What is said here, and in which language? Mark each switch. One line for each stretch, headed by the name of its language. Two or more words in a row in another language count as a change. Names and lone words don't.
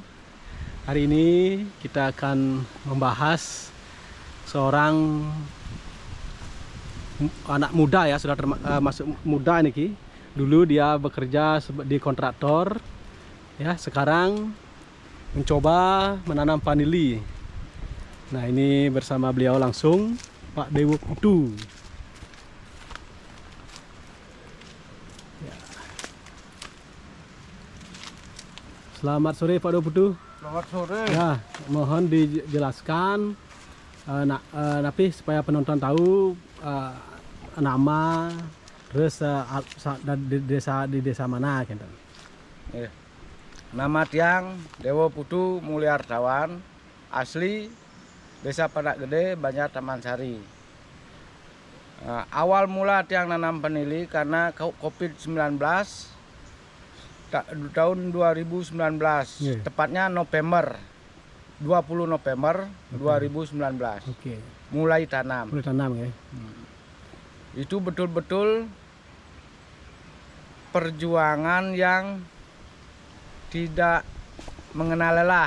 Indonesian: Hari ini kita akan membahas seorang anak muda ya, sudah termasuk muda nih. Dulu dia bekerja di kontraktor ya, sekarang mencoba menanam vanili. Nah, ini bersama beliau langsung Pak Dewo Putu ya. Selamat sore Pak Dewo Putu. Selamat sore. Ya, mohon dijelaskan tapi supaya penonton tahu nama, terus di desa mana gitu. Nama tiang Dewo Putu Mulyardawan, asli Desa Panak Gede, Banjar Taman Sari. Awal mula tiang nanam vanili karena COVID-19 tahun 2019, tepatnya November 20 November 2019. Oke. Mulai tanam. Mulai tanam ya. Itu betul-betul perjuangan yang tidak mengenal lelah.